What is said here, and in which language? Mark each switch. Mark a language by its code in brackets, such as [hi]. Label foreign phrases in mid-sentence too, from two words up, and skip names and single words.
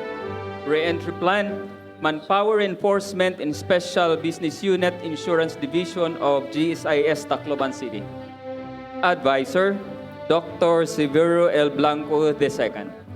[en] Reentry Plan, Manpower Enforcement in Special Business Unit Insurance Division of GSIS, Tacloban City. Advisor, Dr. Severo L. Blanco II.